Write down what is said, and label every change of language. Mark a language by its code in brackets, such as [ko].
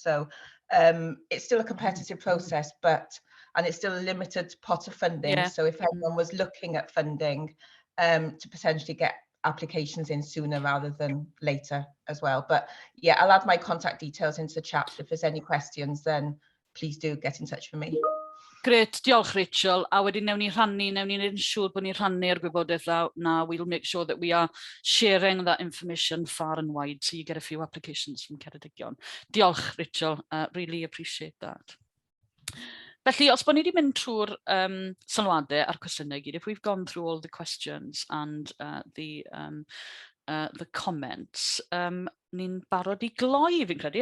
[en] So it's still a competitive process, and it's still a limited pot of funding. Yeah. So if anyone was looking at funding to potentially get applications in sooner rather than later as well. But yeah, I'll add my contact details into the chat. If there's any questions, then please do get in touch with me. Great, diolch Rachel. [cy] A wedyn newn ni neud yn siŵr bod ni'n rhannu'r gwybodaeth now. [en] We'll make sure that we are sharing that information far and wide, so you get a few applications from Ceredigion. Diolch Rachel, really appreciate that. [cy] Felly, os bod ni wedi mynd trwy'r sylwadau a'r cwestiynau gyd, [en] if we've gone through all the questions and the comments, [cy] ni'n barod I gloi, fi'n credu.